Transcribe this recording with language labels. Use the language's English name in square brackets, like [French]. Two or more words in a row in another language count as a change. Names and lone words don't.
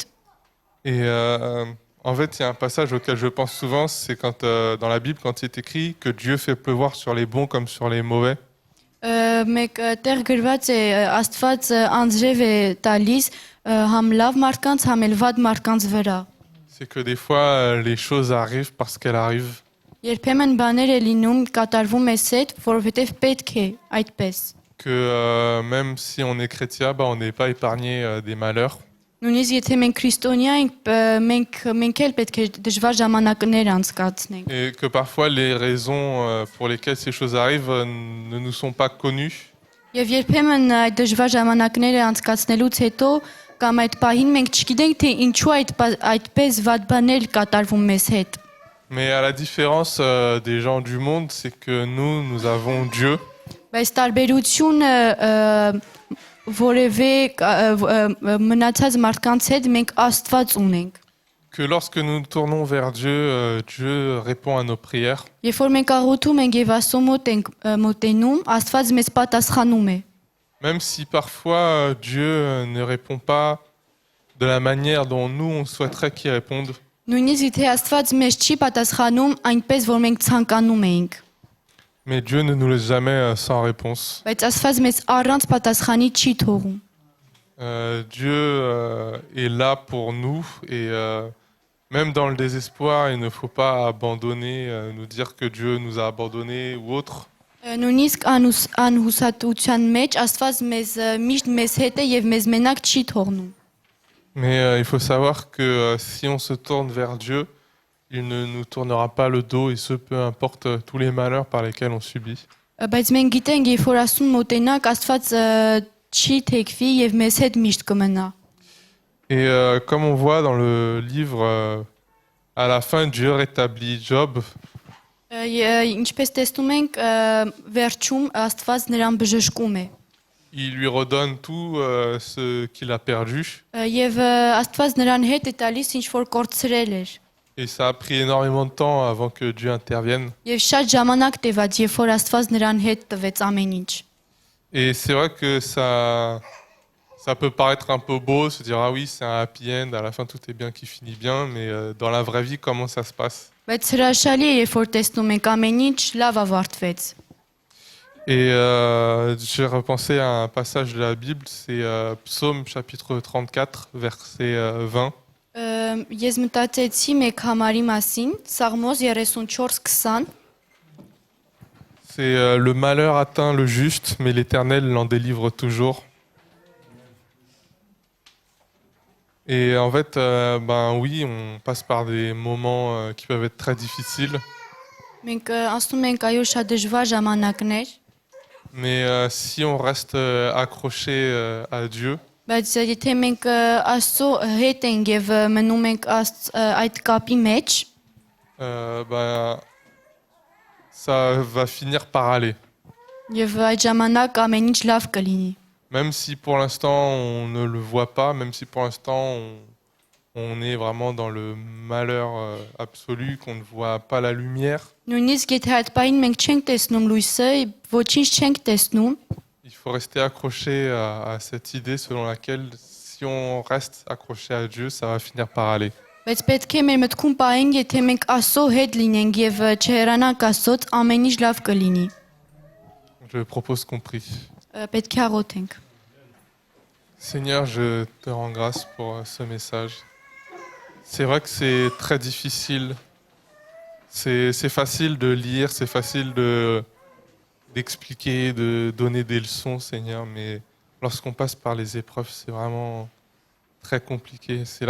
[French] Et en fait, il y a un passage auquel je pense souvent, c'est quand dans la Bible, quand il est écrit que Dieu fait pleuvoir sur les bons comme sur les mauvais. [Armenian] Մեկ տեղ գրված է Աստված անձրև է տալիս համ լավ մարդկանց, համ էլ վատ մարդկանց վրա։ [French] C'est que des fois, les choses arrivent parce qu'elles arrivent. [Armenian] Երբեմն բաներ է լինում, կատարվում է սետ, որովհետև պետք է այդպես։ [French] Que même si on est chrétien, on n'est pas épargné des malheurs. [Armenian] Նույնիսկ եթե մենք քրիստոնյա ենք, մենք էլ պետք է դժվար ժամանակներ անցկացնենք։ [French] Et que parfois, les raisons pour lesquelles ces choses arrivent ne nous sont pas connues. [Armenian] Եվ երբեմն այդ դժվար ժամանակները անցկացնելուց հետո կամ այդ պահին մենք չգիտենք թե ինչու այդպես վատ բաներ կատարվում մեզ հետ։ [French] Mais à la différence des gens du monde, c'est que nous avons Dieu. [Armenian] Բայց տարբերությունը որևէ մնացած մարդկանց հետ մենք Աստված ունենք։ [French] Que lorsque nous nous tournons vers Dieu, Dieu répond à nos prières. [Armenian] Երբ որ մենք աղոթում ենք եւ Աստծո մոտ ենք մոտենում, Աստված մեզ պատասխանում է։ [French] Même si parfois Dieu ne répond pas de la manière dont nous on souhaiterait qu'il réponde. [Armenian] Նույնիսկ եթե Աստված մեզ չի պատասխանում այնպես որ մենք ցանկանում էինք։ [French] Mais Dieu ne nous laisse jamais sans réponse. [Armenian] Բայց Աստված մեզ առանց պատասխանի չի թողում։ [French] Dieu est là pour nous et même dans le désespoir, il ne faut pas abandonner, nous dire que Dieu nous a abandonnés ou autre. [Armenian] Նույնիսկ անհուսատության մեջ Աստված մեզ միշտ մեզ հետ է եւ մեզ մենակ չի թողնում։ [French] Mais il faut savoir que si on se tourne vers Dieu, il ne nous tournera pas le dos et ce peu importe tous les malheurs par lesquels on subit. [Armenian] Բայց մենք գիտենք, երբ որ Աստծուն մոտենանք, Աստված չի թեքվի եւ մեզ հետ միշտ կմնա։ [French] Et comme on voit dans le livre, à la fin, Dieu rétablit Job. [Armenian] Ինչպես տեսնում ենք, վերջում Աստված նրան բժշկում է։ [French] Il lui redonne tout ce qu'il a perdu. [Armenian] Եվ Աստված նրան հետ է տալիս ինչ որ կորցրել էր։ [French] Et ça a pris énormément de temps avant que Dieu intervienne. [Armenian] Եվ շատ ժամանակ տևած, երբ որ Աստված նրան հետ տվեց ամեն ինչ։ [French] Et c'est vrai que ça peut paraître un peu beau, se dire ah oui, c'est un [English] happy end, [French] à la fin tout est bien qui finit bien, mais dans la vraie vie, comment ça se passe? [Armenian] Բայց հրաշալի է, երբ որ տեսնում ենք amեն ինչ լավ ավարտվեց։ [French] Et j'ai repensé à un passage de la Bible, c'est Psaume chapitre 34, verset 20. [Armenian] Ես մտածեցի մեկ համարի մասին, Սաղմոս 34:20. [French] C'est le malheur atteint le juste, mais l'Éternel l'en délivre toujours. Et en fait, ben oui, on passe par des moments qui peuvent être très difficiles. [Armenian] Մենք անցնում ենք այո շատ դժվար ժամանակներ, [French] Mais si on reste accroché à Dieu, [Armenian] բայց եթե մենք Աստծո հետ ենք եւ մնում ենք այդ կապի մեջ, [French] ben, ça va finir par aller. [Armenian] եւ այդ ժամանակ ամեն ինչ լավ կլինի։ [French] Même si pour l'instant on ne le voit pas, même si pour l'instant on est vraiment dans le malheur absolu, qu'on ne voit pas la lumière, [Armenian] Նույնիսկ եթե այդ պահին մենք չենք տեսնում լույսը, ոչինչ չենք տեսնում, [French] il faut rester accroché à cette idée selon laquelle si on reste accroché à Dieu, ça va finir par aller. [Armenian] բայց պետք է մեր մտքում պահենք, եթե մենք Աստծո հետ լինենք եւ չհեռանանք Աստծոց, ամեն ինչ լավ կլինի։ [French] Je propose qu'on prie. [Armenian] Պետք է աղոթենք։ [French] Seigneur, je te rends grâce pour ce message. C'est vrai que c'est très difficile. C'est facile de lire, c'est facile d'expliquer, de donner des leçons, Seigneur, mais lorsqu'on passe par les épreuves, c'est vraiment très compliqué.